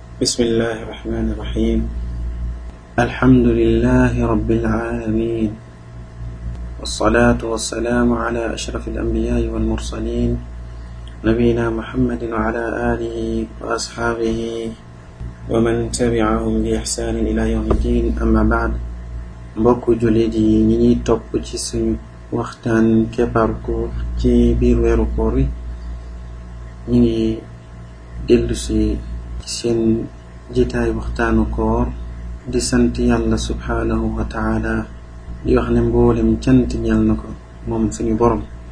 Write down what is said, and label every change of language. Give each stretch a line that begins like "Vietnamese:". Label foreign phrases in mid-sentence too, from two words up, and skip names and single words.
Arabic: بسم الله الرحمن الرحيم الحمد لله رب العالمين والصلاة والسلام على أشرف الأنبياء والمرسلين نبينا محمد وعلى آله وأصحابه ومن تبعهم بإحسان إلى يوم الدين أما بعد
Wolof: mbokku jullit yi ñi ñuy topp ci suñu waxtaan Keparu Koor ci biir weeru koor wi ñi ngi dellu si seen jitaay waxtaanu koor di sant yàlla
Arabic: سبحانه وتعالى
Wolof: di wax ne mboolem cant ñel na ko moom suñu borom